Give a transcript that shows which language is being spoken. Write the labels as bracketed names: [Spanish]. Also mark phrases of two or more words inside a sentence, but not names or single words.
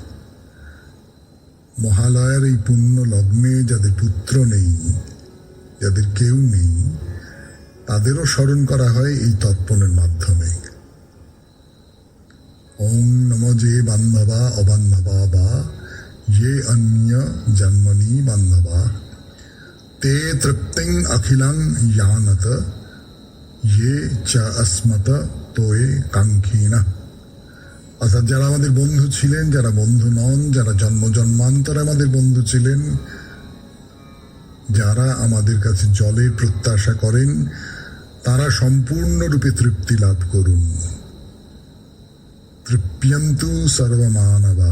[Bangla] মহালয়ার এই পুণ্য লগ্নে যাদের পুত্র নেই, যাদের কেউ নেই, তাদেরও স্মরণ করা হয় এই তর্পণের মাধ্যমে। [Sanskrit] ওম নম যে বান্ধবা অবান্ধবা বা ये अन्य जन्मनि बांधवा ते तृप्तिं अखिलं यानत ये च अस्मत तोये कांक्षिण। [Bangla] অর্থাৎ যারা আমাদের বন্ধু ছিলেন, যারা বন্ধু নন, যারা জন্ম জন্মান্তরে আমাদের বন্ধু ছিলেন, যারা আমাদের কাছে জলের প্রত্যাশা করেন, তারা সম্পূর্ণরূপে তৃপ্তি লাভ করুন। [Sanskrit] তৃপ্যন্তু সর্বমানবা।